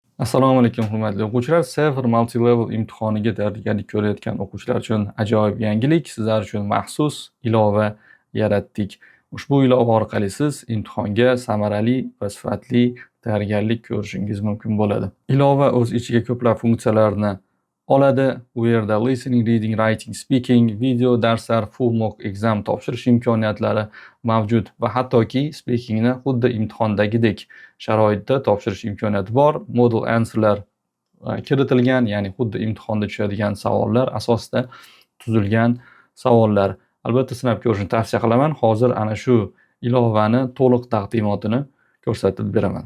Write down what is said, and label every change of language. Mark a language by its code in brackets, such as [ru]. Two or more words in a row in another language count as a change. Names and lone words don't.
[uz] Assalomu alaykum hurmatli o'quvchilar. Sefer multi-level imtihoniga tayyorgarlik ko'rayotgan o'quvchilar uchun ajoyib yangilik. Sizlar uchun maxsus ilova yaratdik. Ushbu ilova orqali siz imtihonga samarali va sifatli tayyorgarlik ko'rishingiz mumkin bo'ladi. Ilova o'z ichiga ko'plab funksiyalarni oladi. U yerda [en] listening, reading, writing, speaking, [uz] video darslar, [en] full mock exam [uz] topshirish imkoniyatlari mavjud va hattoki speakingni xuddi imtihondagidek sharoitda topshirish imkoniyati bor. Model answerlar kiritilgan, ya'ni xuddi imtihonda tushadigan savollar asosida tuzilgan savollar. Albatta sinab ko'rishni tavsiya qilaman. Hozir ana shu ilovani to'liq taqdimotini ko'rsatib beraman.